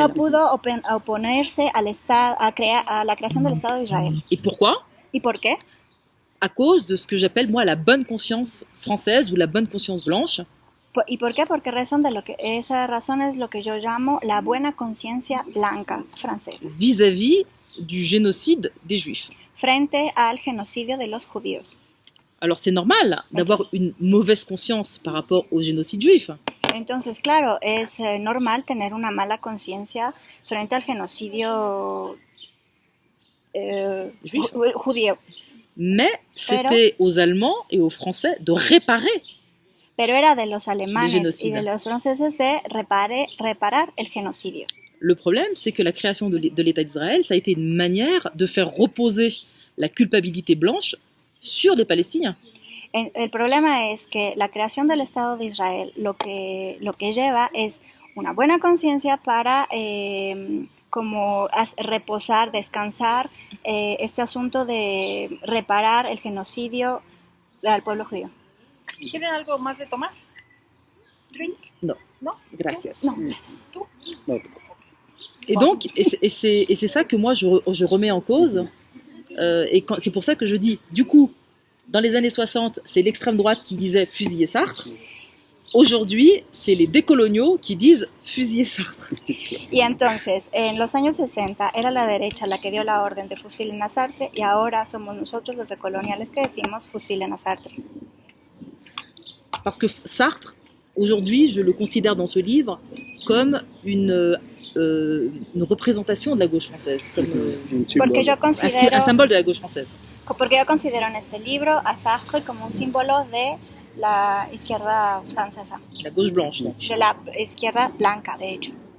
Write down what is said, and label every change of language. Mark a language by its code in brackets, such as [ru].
[es] No pudo oponerse a la creación del Estado de Israel. [fr] Et pourquoi? [es] ¿Y por qué? [fr] À cause de ce que j'appelle moi la bonne conscience française ou la bonne conscience blanche, [es] ¿Y por qué? Porque esa razón es lo que yo llamo la buena conciencia blanca francesa, [fr] vis-à-vis du génocide des Juifs. [es] frente al genocidio de los judíos. [fr] Alors c'est normal d'avoir une mauvaise conscience par rapport au génocide juif, [es] Entonces, claro, es normal tener una mala conciencia frente al genocidio [fr] Juif. [es] judío. [fr] mais c'était aux Allemands et aux Français de réparer. [es] Pero era de los El alemanes genocidio. y de los franceses de reparar el genocidio. [fr] Le problème, c'est que la création de l'État d'Israël, ça a été une manière de faire reposer la culpabilité blanche sur les Palestiniens. [es] El problema es que la creación del Estado de Israel lo que lleva es una buena conciencia para como reposar, descansar este asunto de reparar el genocidio al pueblo judío. ¿Quieren algo más de tomar? [en] Drink? [es] No. ¿No? Gracias. No, gracias. ¿Tú? No, [fr] Et donc, c'est ça que moi je remets en cause. C'est pour ça que je dis, du coup, dans les années 60, c'est l'extrême droite qui disait fusiller Sartre. Aujourd'hui, c'est les décoloniaux qui disent fusiller Sartre. [es] Y entonces, en los años 60 era la derecha la que dio la orden de fusilen a Sartre y ahora somos nosotros los decoloniales que decimos fusilen a Sartre. [fr] Parce que Sartre, aujourd'hui, je le considère dans ce livre comme une représentation de la gauche française, comme un [es] Porque yo símbolo. [fr] un symbole de la gauche française. [es] Porque yo considero en este libro a Sartre como un símbolo de la izquierda francesa, [fr] La gauche blanche, donc. [es] de la izquierda blanca, de hecho.